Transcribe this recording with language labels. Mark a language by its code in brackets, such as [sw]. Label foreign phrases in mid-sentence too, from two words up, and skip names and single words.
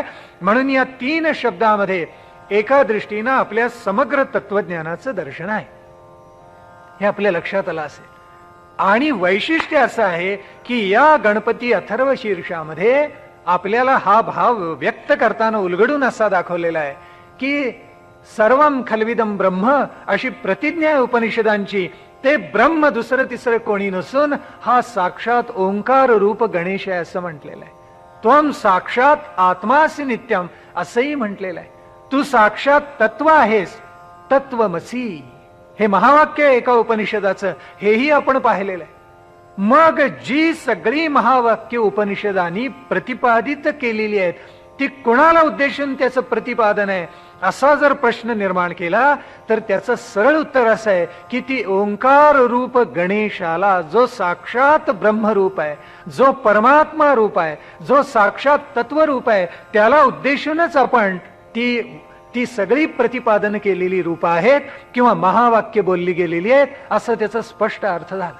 [mr] म्हणून या तीन शब्दामध्ये एका दृष्टीनं आपल्या समग्र तत्वज्ञानाचं दर्शन आहे. हे आपल्या लक्षात आलं असेल. आणि वैशिष्ट्य असं आहे की या गणपती अथर्व शीर्षामध्ये आपल्याला हा भाव व्यक्त करताना उलगडून असा दाखवलेला आहे की [sa] सर्वम खलविदम ब्रह्म [mr] अशी प्रतिज्ञा आहे उपनिषदांची. ते ब्रह्म दुसरं तिसरं कोणी नसून हा साक्षात ओंकार रूप गणेश आहे असं म्हटलेलं आहे. [sa] त्वम साक्षात आत्मासी नित्यम [mr] असंही म्हटलेलं आहे. तू साक्षात तत्व आहेस, तत्वमसी हे महावाक्य आहे एका उपनिषदाचं, हेही आपण पाहिलेलं आहे. मग जी सगळी महावाक्य उपनिषदांनी प्रतिपादित केलेली आहेत ती कोणाला उद्देशून त्याचं प्रतिपादन आहे असा जर प्रश्न निर्माण केला तर त्याचं सरळ उत्तर असं आहे की ती ओंकार रूप गणेशाला, जो साक्षात ब्रह्मरूप आहे, जो परमात्मा रूप आहे, जो साक्षात तत्वरूप आहे, त्याला उद्देशूनच आपण ती सगळी प्रतिपादन केलेली रूप आहेत किंवा महावाक्य बोलली गेलेली आहेत असं त्याचा स्पष्ट अर्थ झाला.